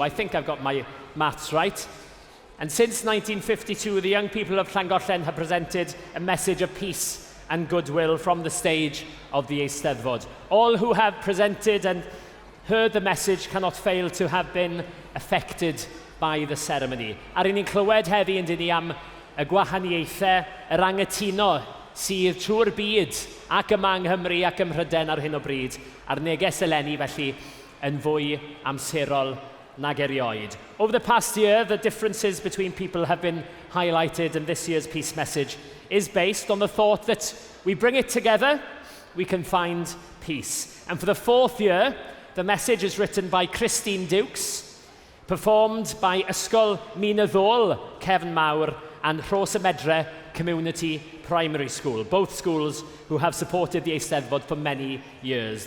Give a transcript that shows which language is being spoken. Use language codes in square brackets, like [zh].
[en] I think I've got my maths right. And since 1952, the young people of Llangollen have presented a message of peace and goodwill from the stage of the Eisteddfod. All who have presented and heard the message cannot fail to have been affected by the ceremony. [cy] Ar un ni'n clywed heddi yn dyn ni am y gwahaniaethau, yr anghytuno sydd trwy'r byd ac yma yng Nghymru ac ym Mhryden ar hyn o bryd, a'r neges eleni felly yn fwy amserol nag erioed. [en] Over the past year, the differences between people have been highlighted, and this year's peace message is based on the thought that we bring it together, we can find peace. And for the fourth year, the message is written by Christine Dukes, performed by Ysgol Minyddol Cefn Mawr and Rhosamedre Community Primary School, both schools who have supported the Eisteddfod for many years.